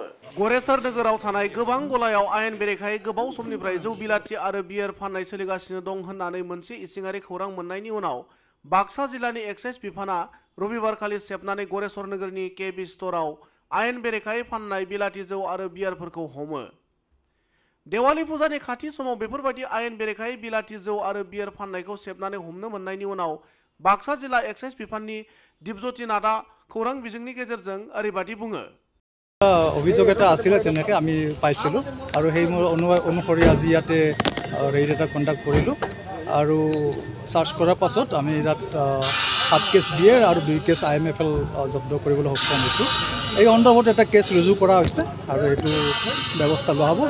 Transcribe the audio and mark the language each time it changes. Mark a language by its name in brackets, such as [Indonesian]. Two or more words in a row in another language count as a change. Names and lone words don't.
[Bodo] गरेस्वर नोगोराव थानाय गोबां गलायाव आयेन बेरेखायै गोबाव समनिफ्राय जौ बिलाथि आरो बियेर फाननाय सोलिगासिनो दं होननानै मोनसे इसिङारि खौरां मोननायनि उनाव बाक्सा जिल्लानि एक्साइज बिफाना रबिबारखालि सेबनानै गरेस्वर नोगोरनि केबि स्ट'राव आयेन बेरेखायै फाननाय बिलाथि जौ आरो बियारफोरखौ हमो। देवाली फुजानि खाथि समाव बेफोरबायदि आयेन बेरेखायै बिलाथि जौ आरो बियार फाननायखौ सेबनानै हमनो मोननायनि उनाव बाक्सा जिल्ला एक्साइज बिफाननि दीपज्योति नाथआ खौरां बिजोंनि गेजेरजों ओरैबायदि बुङो। [Assamese] অভিযোগ এটা আছিল তেনেকৈ আমি পাইছিলোঁ আৰু সেই অনুসৰি আজি ইয়াতে ৰেইড এটা কণ্ডাক্ট কৰিলোঁ আৰু চাৰ্চ কৰাৰ পাছত আমি ইয়াত 7 [English] case beer [Assamese] আৰু 2 কেছ IMFL জব্দ কৰিবলৈ সক্ষম হৈছোঁ। এই সন্দৰ্ভত এটা কেছ ৰুজু কৰা হৈছে আৰু এইটো ব্যৱস্থা লোৱা হ'ব।